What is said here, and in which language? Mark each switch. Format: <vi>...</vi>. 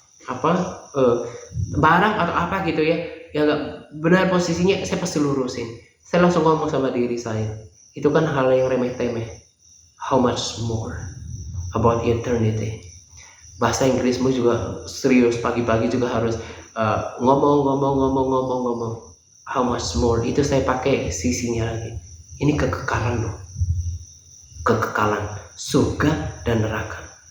<id>barang atau apa gitu ya, yang nggak benar posisinya, saya pasti lurusin. Saya langsung ngomong sama diri saya, itu kan hal yang remeh-temeh.</id> <en>How much more about eternity?</en> <id>Bahasa Inggrismu juga serius, pagi-pagi juga harus ngomong. How much more, itu saya pakai sisinya lagi. Ini kekekalan loh, kekekalan surga dan neraka.</id>